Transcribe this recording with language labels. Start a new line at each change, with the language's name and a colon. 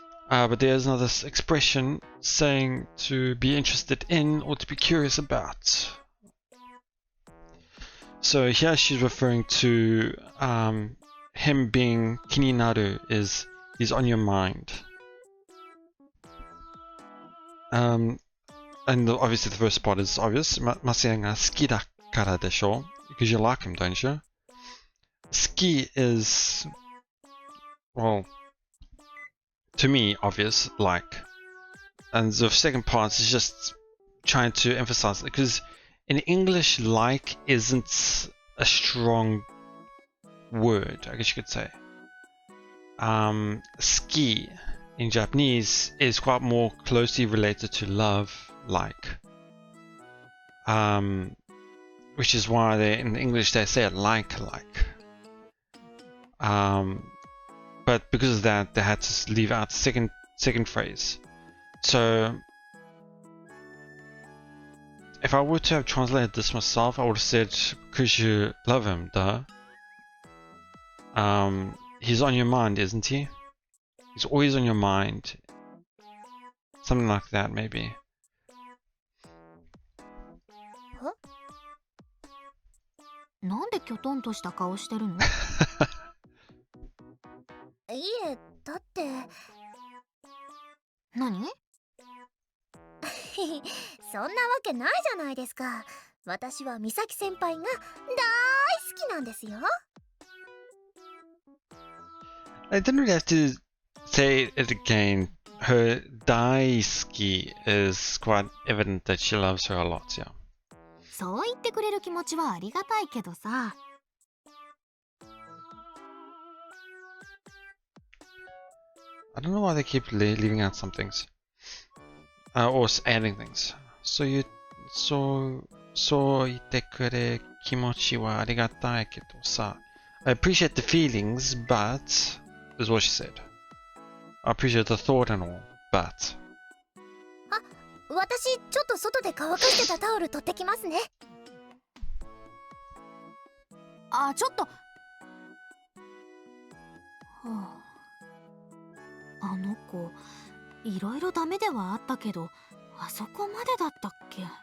English: But there's another expression saying to be interested in or to be curious about. So here she's referring to him being 気になる is he's on your mind. And obviously the first part is obvious.
Japanese: Masayaが好きだからでしょ?
English: Because you like him, don't you? 好き is, well, to me, obvious, like. And the second part is just trying to emphasize it, because in English, like isn't a strong word, I guess you could say. Ski in Japanese is quite more closely related to love, like. Which is why in English they say it like. But because of that, they had to leave out the second phrase. So if I were to have translated this myself, I would have said, because you love him, duh. He's on your mind, isn't he? He's always on your mind. Something like that, maybe.
Japanese: なんでキョトンとした顔してるの？いえ、だって何？そんなわけないじゃないですか。私は美咲先輩が大好きなんですよ。
English: I didn't really have to say it again. Her 大好き is quite evident that she loves her a lot, yeah.
Japanese: そう言ってくれる気持ちはありがたいけどさ。
English: I don't know why they keep leaving out some things. Or adding things.
Japanese: そう言ってくれる気持ちはありがたいけどさ。
English: I appreciate the feelings, but is what she said. I appreciate the thought and all, but.
Japanese: 私ちょっと外で乾かしてたタオル取ってきますね。あ、ちょっと。はあ、あの子いろいろダメではあったけど、あそこまでだったっけ？